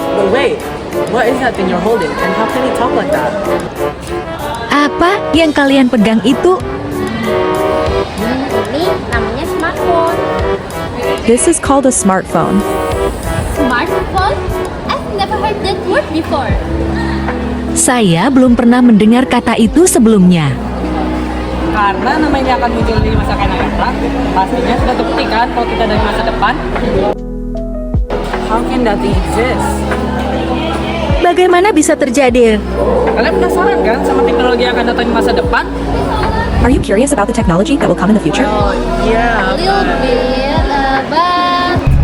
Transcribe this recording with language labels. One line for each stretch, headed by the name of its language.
English: But wait, what is that thing you're holding? And how can you talk like that?
Indonesian: Apa yang kalian pegang itu? Ini namanya smartphone.
English: This is called a smartphone. Smartphone? I've never heard that word before.
Indonesian: Saya belum pernah mendengar kata itu sebelumnya. Karena namanya akan muncul di masa akan datang, pastinya sudah terbuktikan kalau kita dari masa depan.
English: How can that thing exist?
Indonesian: Bagaimana bisa terjadi? Kalian penasaran kan sama teknologi yang akan datang di masa depan?
English: Are you curious about the technology that will come in the future? Yeah. A little bit, but...